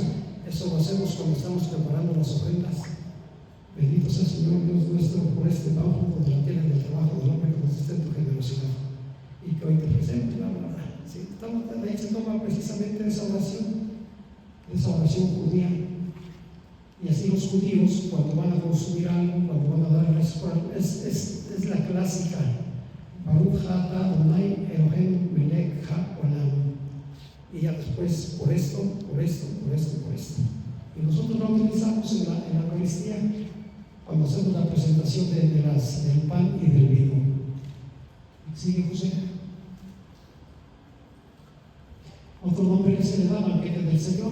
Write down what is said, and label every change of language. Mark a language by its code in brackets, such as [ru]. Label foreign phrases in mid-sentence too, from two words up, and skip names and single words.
[es] Eso lo hacemos cuando estamos preparando las ofrendas. Bendito sea el Señor Dios nuestro por este bautismo de la tierra y del trabajo del hombre que consiste en tu generosidad. Y que hoy te presento, ¿sí? De ahí se toma precisamente esa oración judía. Y así los judíos, cuando van a consumir algo, cuando van a dar gracias por algo, es la clásica. [he] Baruch atah Adonai Eloheinu melech haolam. [es] Y ya después, por esto. Y nosotros lo utilizamos en la Eucaristía cuando hacemos la presentación del pan y del vino. ¿Sigue, José? Otro nombre que se le da, banquete del Señor.